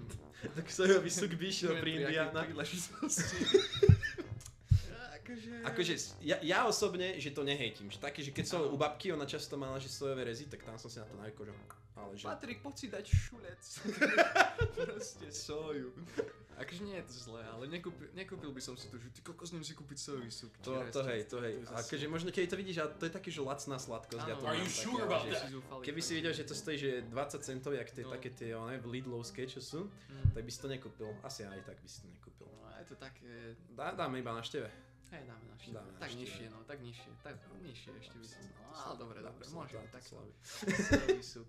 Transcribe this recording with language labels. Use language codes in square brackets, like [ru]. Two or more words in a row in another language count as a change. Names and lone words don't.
[sk] Tak sojový suk by išiel pri Indiánach. Akože ja osobne, že to nehejtím, že také, že keď som u babky, ona často mala, že sojové rezy, tak tam som si na to navykol, že... Ale že... Patrik, poď si dať šulec. Proste soju. Akože nie je to zlé, ale nekúpil by som si to, že ty kokos, ním si kúpiť sojový suk. To hej. Akože možno keď to vidíš, ale to je také, že lacná sladkosť. [en] Are you sure about that? [sk] Keby si videl, že to stojí, že 20 centov, jak také tie, Lidlovské, čo sú, tak by si to nekúpil. Asi aj tak by si to nekúpil. No je to také... Dáme iba na števe. Hej, dáme na števe. Tak nižšie ešte by som... No, ale dobre, môžem tak. Sojový suk.